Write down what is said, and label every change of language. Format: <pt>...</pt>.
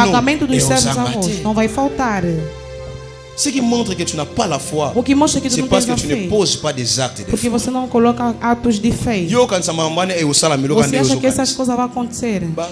<pt>Pagamento dos servos não vai faltar.</pt> <fr>Ce qui montre que tu n'as pas la foi, c'est parce que tu ne poses pas des actes de foi.</fr> <pt>Porque você não coloca atos de fé. Você acha que essas coisas vão acontecer?</pt>